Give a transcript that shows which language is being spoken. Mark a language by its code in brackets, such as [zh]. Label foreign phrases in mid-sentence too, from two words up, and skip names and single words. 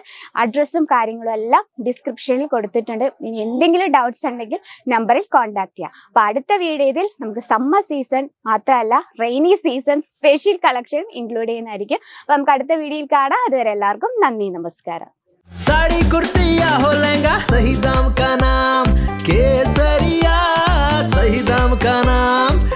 [ml] അഡ്രസ്സും കാര്യങ്ങളും എല്ലാം ഡിസ്ക്രിപ്ഷനിൽ കൊടുത്തിട്ടുണ്ട്. ഇനി എന്തെങ്കിലും ഡൗട്ട്സ് ഉണ്ടെങ്കിൽ നമ്പറിൽ കോൺടാക്ട് ചെയ്യാം. അപ്പൊ അടുത്ത വീഡിയോയിൽ നമുക്ക് [en] summer season [ml] മാത്രമല്ല [en] rainy season special collection include [ml] ചെയ്യുന്നതായിരിക്കും. അപ്പൊ നമുക്ക് അടുത്ത വീഡിയോയിൽ കാണാം. അതുവരെ എല്ലാവർക്കും നന്ദി, നമസ്കാരം. [hi] साड़ी कुर्ती या हो लहंगा, सही दाम का नाम केसरिया, सही दाम का नाम।